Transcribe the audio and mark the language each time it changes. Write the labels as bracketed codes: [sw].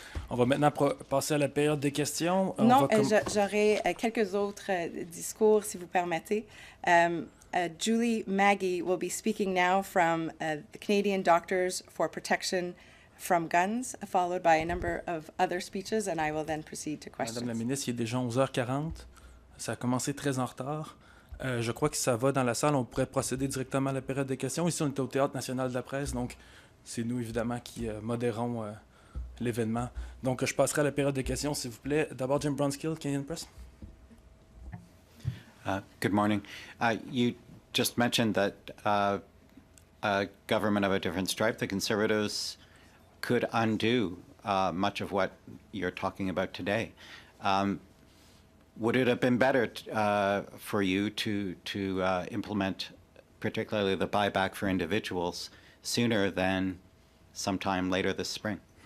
[fr] On va maintenant passer à la période des questions. Non, j'aurai quelques autres discours, si vous permettez. [en] Julie Maggie will be speaking now from the Canadian Doctors for Protection from Guns, followed by a number of other speeches, and I will then proceed to questions. [fr] Madame la ministre, il est déjà 11h40. Ça a commencé très en retard. Je crois que ça va dans la salle. On pourrait procéder directement à la période des questions. Ici, on est au Théâtre national de la presse, donc c'est nous, évidemment, qui modérons l'événement. Donc, je passerai à la période des questions, s'il vous plaît. D'abord, Jim Brunskill, Canadian Press. [en] Good morning. You just mentioned that a government of a different stripe, the Conservatives, could undo much of what you're talking about today. Would it have been better for you to implement particularly the buyback for individuals sooner than sometime later this spring?